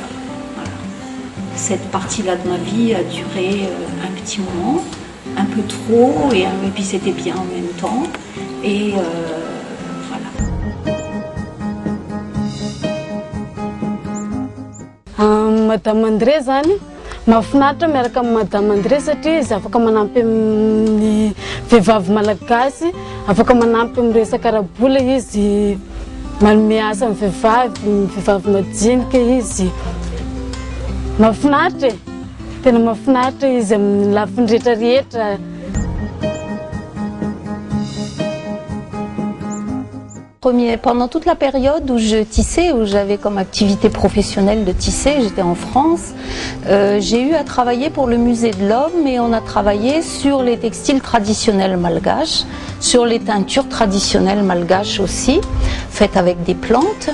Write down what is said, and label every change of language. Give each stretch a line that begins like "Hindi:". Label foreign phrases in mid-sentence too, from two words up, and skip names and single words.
French: Cette partie-là de ma vie a duré un petit moment, un peu trop, et puis c'était bien en même temps. Et voilà.
Malagasy: Madame André zany mahafinaritra miaraka amin'ny Madame André satria izy afaka manampy amin'ny vehivavy malagasy, afaka manampy amin'ny resaka arabola izy, manome asa amin'ny vehivavy madinika izy. Mahafinaritra, tena mahafinaritra izy amin'ny lafiny rehetrarehetra.
French: Pendant toute la période où je tissais, où j'avais comme activité professionnelle de tisser, j'étais en France, j'ai eu à travailler pour le musée de l'Homme et on a travaillé sur les textiles traditionnels malgaches, sur les teintures traditionnelles malgaches aussi, faites avec des plantes.